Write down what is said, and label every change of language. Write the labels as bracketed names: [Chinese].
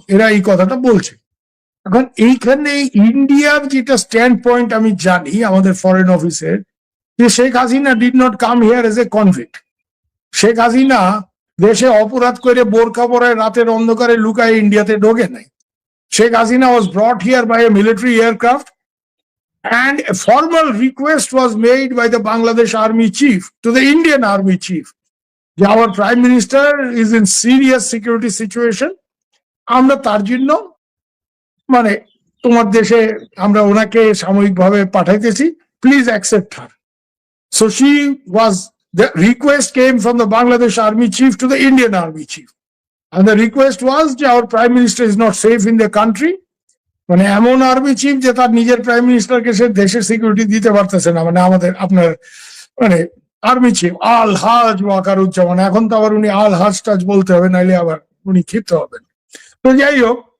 [Bangla] এরা এই কথাটা বলছে। এখন এইখানে ইন্ডিয়ার যেটা স্ট্যান্ড পয়েন্ট আমি জানি আমাদের ফরেন অফিসের, যে Sheikh Hasina [English] Did not come here as a convict. [Bangla] Sheikh Hasina দেশে অপরাধ করে বোরখা পরায় রাতের অন্ধকারে লুকায় ইন্ডিয়াতে ঢোকে নাই। [English] Sheikh Hasina was brought here by a military aircraft, and a formal request was made by the Bangladesh Army Chief to the Indian Army Chief. Our Prime Minister is in serious security situation. [Bangla] আমরা তার জন্য মানে তোমার দেশে আমরা ওনাকে সাময়িকভাবে পাঠাইতেছি, [English] Please accept her. So the request came from the Bangladesh Army Chief to the Indian Army Chief. [Bangla] And the request was যে [English] our prime minister is not safe in the country, [Bangla] মানে এমন আর্মি চিফ যে তার নিজের prime মিনিস্টারকে সে দেশের security দিতে পারতেছে না, মানে আমাদের আপনার মানে আর্মি চিফ আল হাজ ওয়াকারুজ্জামান, এখন তো আবার উনি আল হাজ টাজ বলতে হবে, নাইলে আবার উনি ক্ষিপ্ত হবেন। তো যাই হোক,